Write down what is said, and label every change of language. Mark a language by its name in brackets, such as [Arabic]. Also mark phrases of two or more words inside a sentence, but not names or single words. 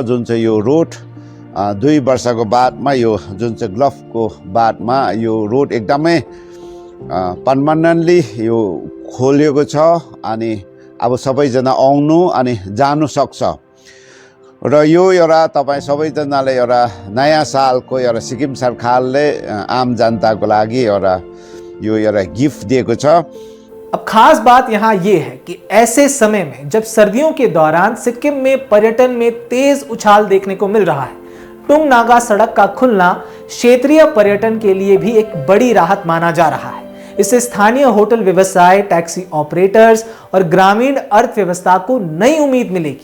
[Nepali] जुन चाहिँ यो रोड 2 वर्षको बादमा यो जुन चाहिँ ग्लफको बादमा यो रोड एकदमै पर्मानेन्टली यो खोलिएको छ अनि अब सबैजना आउनु अनि जानु सक्छ र यो एउटा तपाईं सबैजनाले एउटा नयाँ सालको एउटा सिक्किम सरकारले आम जनताको लागि एउटा यो एउटा गिफ्ट दिएको छ। [Hindi] अब खास बात यहाँ ये है कि ऐसे समय में जब सर्दियों के दौरान सिक्किम में पर्यटन में तेज उछाल देखने को मिल रहा है, टुंग नागा सड़क का खुलना क्षेत्रीय पर्यटन के लिए भी एक बड़ी राहत माना जा रहा है। इससे स्थानीय होटल व्यवसाय, टैक्सी ऑपरेटर्स और ग्रामीण अर्थव्यवस्था को नई उम्मीद मिलेगी।